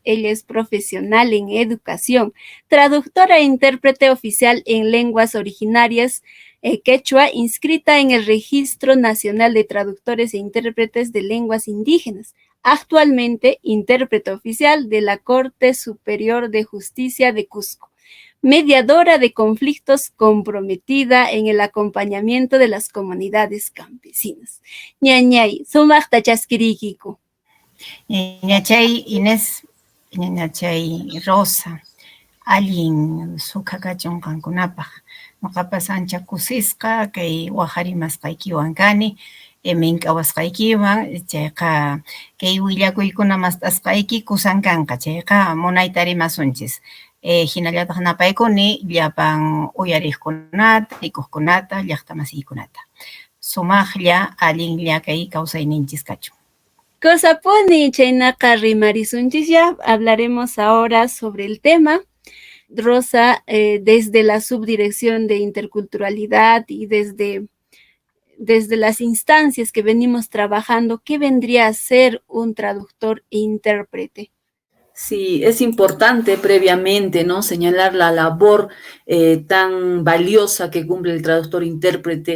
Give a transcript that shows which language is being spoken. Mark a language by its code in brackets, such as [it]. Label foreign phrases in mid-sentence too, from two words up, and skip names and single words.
[es] Ella es profesional en educación, traductora e intérprete oficial en lenguas originarias quechua, inscrita en el Registro Nacional de Traductores e Intérpretes de Lenguas Indígenas. Actualmente, intérprete oficial de la Corte Superior de Justicia de Cusco. Mediadora de conflictos, comprometida en el acompañamiento de las comunidades campesinas. [qu] Ñañay, sumaqta chaskirikiku. Ñañachay Inés, Ñañachay Rosa, allin sukakachon kankunapaj. Noqapas ancha kusisqa kay waqarimasqaykiwan kani, mink'awasqaykiwan, chayqa kay willakuykuna mastasqayki kusankanqa, chayqa munayta rimasunchis. Hinallataq napaykuni llapan uyariqkunata, rikuqkunata, llaqta masiykunata. Sumaqlla allinlla kay kawsayninchis kachun. Kosapuni chaynaqa rimarisunchis ya. [es] Hablaremos ahora sobre el tema. Rosa, desde la Subdirección de Interculturalidad y desde las instancias que venimos trabajando, ¿qué vendría a ser un traductor e intérprete? Sí, es importante previamente, ¿no?, señalar la labor tan valiosa que cumple el traductor-intérprete.